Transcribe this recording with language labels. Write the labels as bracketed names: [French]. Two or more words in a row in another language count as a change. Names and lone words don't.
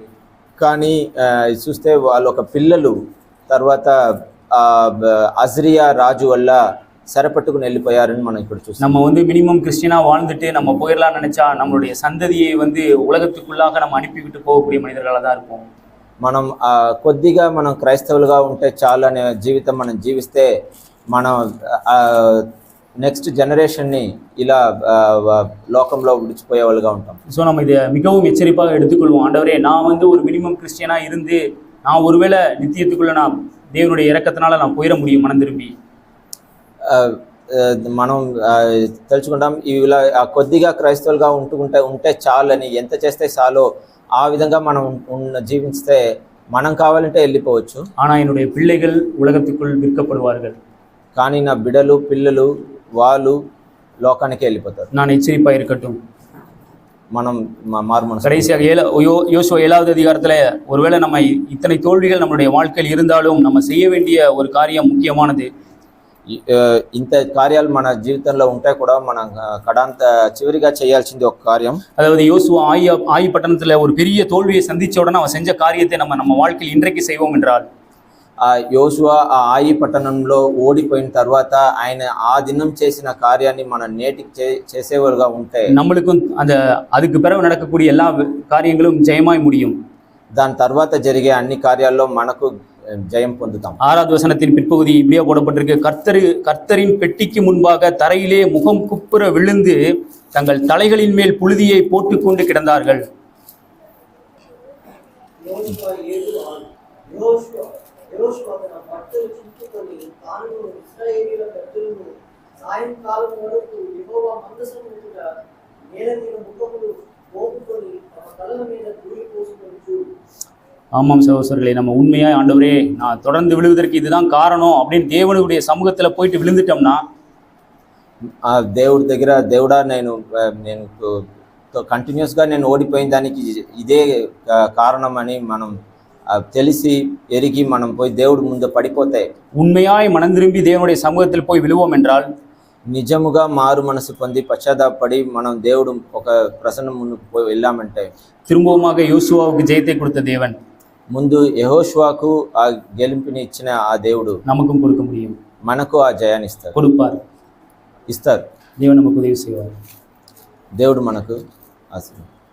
[Telugu] కానీ చూస్తే వాళ్ళు ఒక పిల్లలు తర్వాత అజ్రియా రాజు వల్ల సరపట్టుకుని వెళ్ళిపోయారని మనం ఇప్పుడు చూస్తాం. [Tamil] நம்ம [English] minimum Christian [Tamil] வாழ்ந்துட்டு நம்ம போயிடலாம்னு நினைச்சா நம்மளுடைய சந்ததியை உலகத்துக்குள்ளாக நம்ம அனுப்பிவிட்டு போகக்கூடிய மனிதர்களாக தான் இருப்போம். [Telugu] మనం కొద్దిగా మనం క్రైస్తవులుగా ఉంటే చాలు అనే జీవితం మనం జీవిస్తే మనం [English] next generation [Telugu] ఇలా లోకంలో విడిచిపోయే వాళ్ళుగా ఉంటాం. [Tamil] ஸோ நம்ம இதை மிகவும் எச்சரிப்பாக எடுத்துக்கொள்வோம். ஆண்டவரே, நான் ஒரு [English] minimum Christian [Tamil] இருந்து நான் ஒருவேளை நித்தியத்துக்குள்ளே நான் தேவனுடைய இறக்கத்தினால நான் போயிட முடியும் மனம் திரும்பி. [Telugu] మనం తెలుసుకుంటాం ఇలా కొద్దిగా క్రైస్తవులుగా ఉంటే చాలు అని, ఎంత చేస్తే చాలో ఆ విధంగా మనం జీవిస్తే మనం కావాలంటే వెళ్ళిపోవచ్చు. [Tamil] ஆனால் என்னுடைய பிள்ளைகள் உலகத்துக்குள் விற்கப்படுவார்கள். [Telugu] కానీ నా బిడ్డలు పిల్లలు వాళ్ళు లోకానికి వెళ్ళిపోతారు. [Tamil] நான் எச்சரிப்பாக இருக்கட்டும். [Telugu] మనం மாறுமனசு. [Tamil] கடைசியாக யோசுவா 7வது அதிகாரத்தில் ஒருவேளை நம்ம இத்தனை தோல்விகள் நம்மளுடைய வாழ்க்கையில் இருந்தாலும் நம்ம செய்ய வேண்டிய ஒரு காரியம் முக்கியமானது. [Telugu] ఇంత కార్యాలు మన జీవితంలో ఉంటే కూడా మనం చివరిగా చేయాల్సింది ఒక కార్యం. [Tamil] அதாவது யோசுவா ஆயி பட்டணத்தில் ஒரு பெரிய தோல்வியை சந்திச்ச உடனே அவன் செஞ்ச காரியத்தை நம்ம வாழ்க்கையில் இன்றைக்கு செய்வோம் என்றால், [Telugu] ఆ యోషువ ఆ ఆయి పట్టణంలో ఓడిపోయిన తర్వాత ఆయన ఆ దినం చేసిన కార్యాన్ని మనం నేటికి చేసేవారుగా ఉంటే [Tamil] நம்மளுக்கும் அதுக்கு பிறகு நடக்கக்கூடிய எல்லா காரியங்களும் ஜெயமாய் முடியும். [Telugu] దాని తర్వాత జరిగే అన్ని కార్యాల్లో మనకు ஜெயம் పొందుతాం. [Tamil] 6வது வசனத்தின் பிற்பகுதி இப்படியே போடப்பட்டிருக்கு, கர்த்தரின் பெட்டிக்கு முன்பாக தரையிலே முகம் குப்புற விழுந்து தங்கள் தலைகளின் மேல் புழுதியை போட்டுக்கொண்டு கிடந்தார்கள். [Telugu] యెహోషువ తన బట్టలు చింపుకొని తాను ఇశ్రాయేలీయుల పెద్దలను సాయంకాలం వరకు యెహోవా మందసం ఎదుట నేల మీద ముఖములు మోపుకొని తమ తలల మీద ధూళి పోసుకొని చూడు. [Tamil] ஆமாம் சகோதரர்களே, நம்ம உண்மையா ஆண்டவரே நான் தொடர்ந்து விழுவதற்கு இதுதான் காரணம் அப்படின்னு தேவனுடைய சமூகத்துல போயிட்டு விழுந்துட்டோம்னா, [Telugu] ఆ దేవుడి దగ్గర దేవుడా నేను కంటిన్యూస్గా నేను ఓడిపోయిన దానికి ఇదే కారణం అని మనం తెలిసి ఎరిగి మనం పోయి దేవుడి ముందు పడిపోతే, [Tamil] உண்மையாய் மனம் திரும்பி தேவனுடைய சமூகத்தில் போய் விழுவோம் என்றால், [Telugu] నిజముగా మారు మనసు పొంది పశ్చాత్తాపడి మనం దేవుడు ఒక ప్రసన్నం ముందుకు పోయి వెళ్ళామంటే, [Tamil] திரும்பவுமாக யோசுவாவுக்கு ஜெயத்தை கொடுத்த தேவன் [Telugu] ముందు యెహోషువకు ఆ గెలుపుని ఇచ్చిన ఆ దేవుడు [Tamil] நமக்கும் கொடுக்க முடியும். [Telugu] మనకు ఆ జయాన్ని [Tamil] கொடுப்பார். [Telugu] ఇస్తారు. [Tamil] தேவன் நமக்கு உதவி செய்வார். [Telugu] దేవుడు మనకు ఆశీర్వాదం.